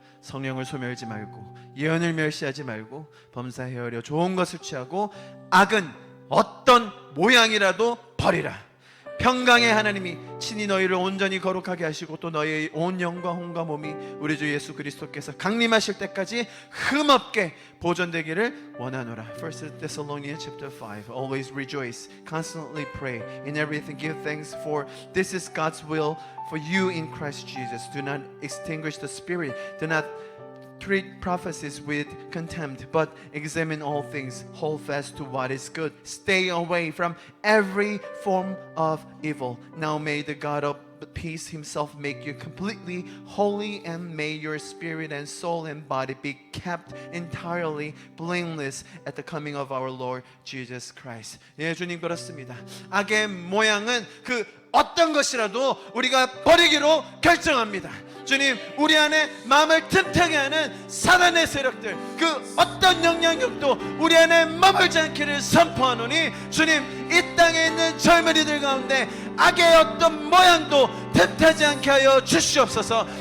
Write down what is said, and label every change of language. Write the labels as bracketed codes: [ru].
[ko] 성령을 소멸하지 말고 예언을 멸시하지 말고 범사에 헤아려 좋은 것을 취하고 악은 어떤 모양이라도 버리라. 평강의 하나님이 친히 너희를 온전히 거룩하게 하시고 또 너희의 온 영과 혼과 몸이 우리 주 예수 그리스도께서 강림하실 때까지 흠없게 보존되기를 원하노라. [en] 1 Thessalonians chapter 5. Always rejoice, constantly pray, in everything give thanks, for this is God's will for you in Christ Jesus. Do not extinguish the spirit, do not treat prophecies with contempt, but examine all things, hold fast to what is good, stay away from every form of evil. Now may the God of peace himself make you completely holy, and may your spirit and soul and body be kept entirely blameless at the coming of our Lord Jesus Christ. [ko] 예, 주님 그렇습니다. 악의 모양은 그 어떤 것이라도 우리가 버리기로 결정합니다. 주님 우리 안에 마음을 틈타게 하는 사단의 세력들, 그 어떤 영향력도 우리 안에 머물지 않기를 선포하노니 주님 이 땅에 있는 젊은이들 가운데 악의 어떤 모양도 틈타지 않게 하여 주시옵소서.